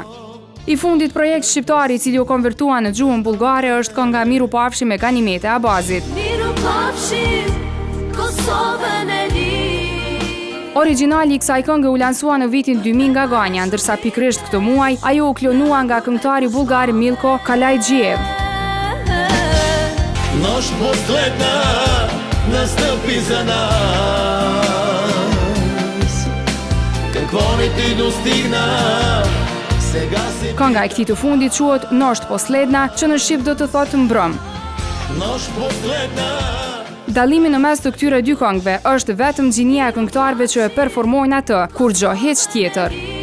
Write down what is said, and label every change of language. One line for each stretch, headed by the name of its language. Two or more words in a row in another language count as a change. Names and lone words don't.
Albanian: I fundit projekt shqiptari i cili u konvertua në gjuhën bullgare është kënga Miropafshim me Ganimete Abazit. Origjinali i kësaj këngë u lansua në vitin 2000 nga Ganja, ndërsa pikërisht këtë muaj ajo u klonua nga këngëtari bullgar Milko Kalajgjiev.
Bulgarian: Нощ последна настъпи за нас. Како ми ти достигна.
Albanian: Kënga e këtij të fundit quhet Noć posledna, që në shqip do të thotë mbrëm.
Bulgarian: Нощ последна.
Albanian: Dallimi në mes të këtyre dy këngëve është vetëm gjinia e këngëtarëve që e performojnë atë, kur gjë hiç tjetër.